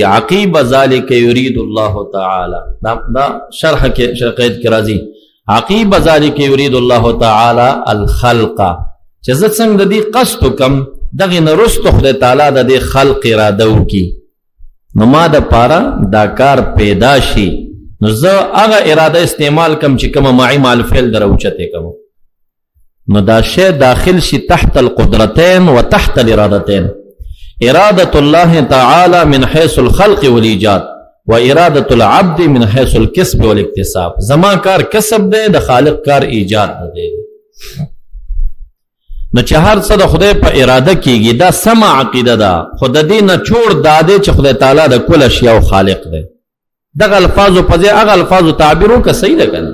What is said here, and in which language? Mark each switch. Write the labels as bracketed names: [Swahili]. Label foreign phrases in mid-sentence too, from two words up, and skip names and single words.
[Arabic] عقیب ذلک یرید الله تعالی، [Pashto] دا شرح کې شرع قائد کې راځي، [Arabic] عقیب ذلک یرید الله تعالی الخلق، [Pashto] چې زه څنګه د دې قصد وکم، دغې نه وروسته خدای تعالی د دې خلق اراده وکړي، نو ما د پاره دا کار پیدا شي، نو زه هغه اراده استعمال کم چې کومه [Arabic] معی مع الفعل [Pashto] در اوچتې کوم، نو دا شی داخل شي [Arabic] تحت القدرتين وتحت الارادتين. اراده الله تعالی من حيث الخلق والايجاد، واراده العبد من حيث الكسب والاكتساب. [Pashto] زما کار کسب دی، د خالق کار ایجاد دی. نو چې هر څه د خدای په اراده کېږي دا سمه عقیده ده، خو د دې نه چور دا دی چې خدای تعالی د کل اشیاء خالق دی. دغه الفاظو په ځای هغه الفاظو تعبیر وکړه، صحیح ده که نه؟